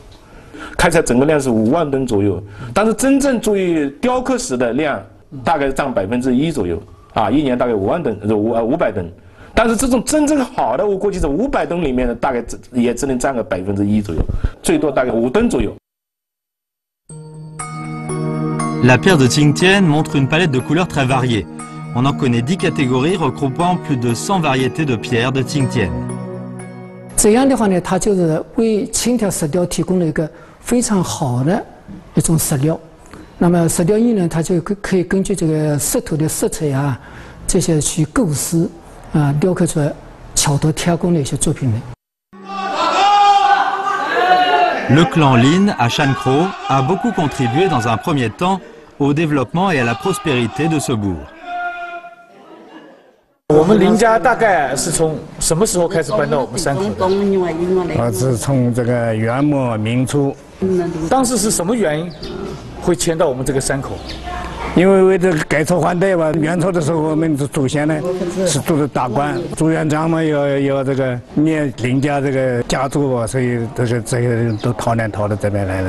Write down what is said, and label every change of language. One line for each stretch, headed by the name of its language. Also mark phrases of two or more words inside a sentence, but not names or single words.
Chinese: 开采整个量是5万吨左右，但是真正注意雕刻石的量大概占1%左右啊，一年大概5万吨，500吨。但是这种真正好的，我估计是500吨里面的大概也只能占个1%左右，最多大概5吨左右。
French: La pierre de Tsingtien montre une palette de couleurs très variée. On en connaît 10 catégories regroupant plus de 100 variétés de pierres de Tsingtien.
Chinese: 这样的话呢，它就是为青条石雕提供了一个非常好的一种石料。那么石雕艺呢，它就可以根据这个石头的色彩啊，这些去构思啊，雕刻出巧夺天工的一些作品来。
French: Le clan Lin à Shankro a beaucoup contribué dans un premier temps au développement et à la prospérité de ce bourg.
Chinese: 我们林家大概是从什么时候开始搬到我们山口的？我是从这个元末明初。当时是什么原因会迁到我们这个山口？因为为这个改朝换代吧，元朝的时候我们的祖先呢是做的大官，朱元璋嘛要这个灭林家这个家族吧，所以这些人都逃难逃到这边来了。